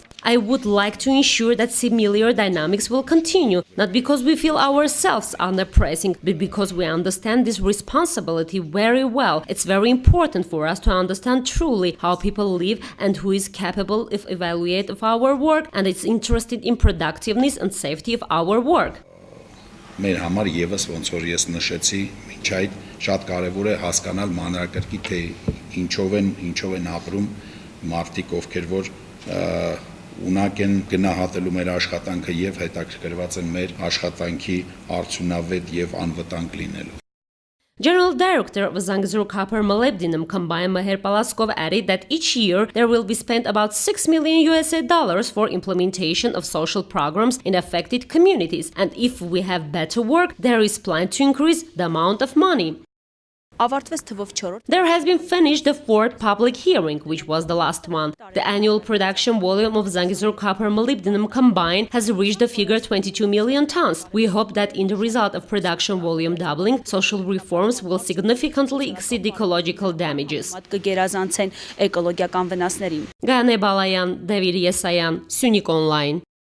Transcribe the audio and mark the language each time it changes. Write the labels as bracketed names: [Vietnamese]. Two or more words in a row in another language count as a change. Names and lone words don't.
[English] I would like to ensure that similar dynamics will continue, not because we feel ourselves under pressing, but because we understand this responsibility very well. It's very important for us to understand truly how people live and who is capable of evaluate of our work and is interested in productiveness and safety of our work. [Armenian] Մեր համար եւս ոնց որ ես նշեցի, մինչ այդ շատ կարեւոր է հասկանալ մանրակրկիտ թե ինչով են ապրում մարդիկ, ովքեր որ ունակ են գնահատելու մեր աշխատանքը եւ հետաքրքրված են մեր աշխատանքի արդյունավետ եւ անվտանգ լինելու. [English] General Director of Zangezour Copper Molybdenum Combine Meher Palaskov added that each year there will be spent about $6 million for implementation of social programs in affected communities, and if we have better work, there is plan to increase the amount of money. [Armenian] Ավարտվեց թվով 4-րդ [English] There has been finished the fourth public hearing, which was the last one. The annual production volume of Zangezour copper molybdenum combined has reached the figure 22 million tons. We hope that in the result of production volume doubling, social reforms will significantly exceed ecological damages. [Armenian] կգերազանցեն էկոլոգիական վնասներին։ Gane Balayan, David Yesayan, Sunik Online.